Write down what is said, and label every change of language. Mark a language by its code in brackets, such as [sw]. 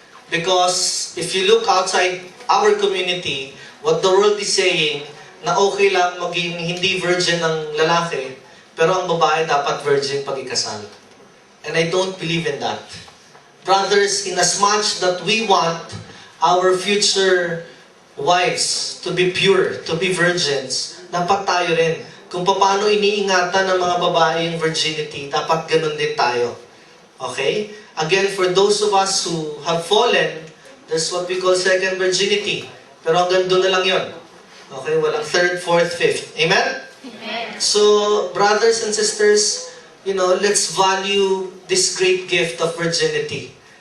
[en] Because if you look outside our community, what the world is saying, [tl] na okay lang maging hindi virgin ng lalaki, pero ang babae dapat virgin pag ikasal. [en] And I don't believe in that. Brothers, in as much that we want our future wives to be pure, to be virgins, [tl] dapat tayo rin. Kung paano iniingatan ng mga babae yung virginity, dapat ganun din tayo. [en] Okay? Again, for those of us who have fallen, there's what we call second virginity. [tl] Pero hanggang doon na lang yun. Okay? Walang third, fourth, fifth. Amen? Amen. [en] So, brothers and sisters, let's value this great gift of virginity.